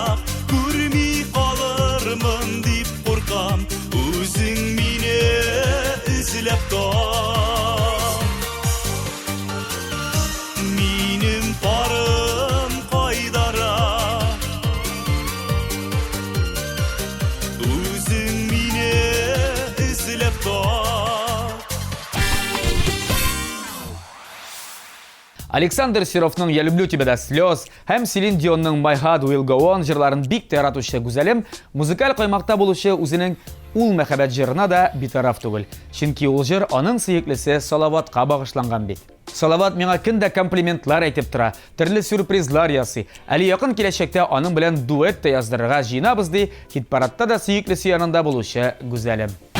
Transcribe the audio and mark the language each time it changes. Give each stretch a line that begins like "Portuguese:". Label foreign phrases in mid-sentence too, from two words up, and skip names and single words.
Tatar: Күрми калырмын дип куркам, үзең мине эзләп таз. Минем барым кайдара, үзең мине эзләп таз. Александр Серовның «Я люблю тебя до слез» һәм Селин Дионның «My Heart Will Go On» җырларын бик таратучы гүзәлем музыкаль каймакта булучы үзенең ул мәхәббәт җырына да битараф түгел. Чөнки ул җыр аның сөеклесе Салаватка багышланган бит. Салават миңа көндә комплиментлар әйтеп тора, төрле сюрпризлар ясый. Әле якын киләчәктә аның белән дуэт та яздырырга җыенабыз ди, хит-парадта да сөеклесе янында булучы гүзәлем.